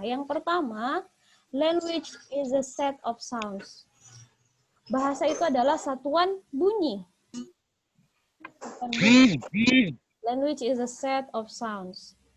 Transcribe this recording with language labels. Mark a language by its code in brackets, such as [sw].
[id] Yang pertama, [en] language is a set of sounds. [id] Bahasa itu adalah satuan bunyi. [en] Language is a set of sounds.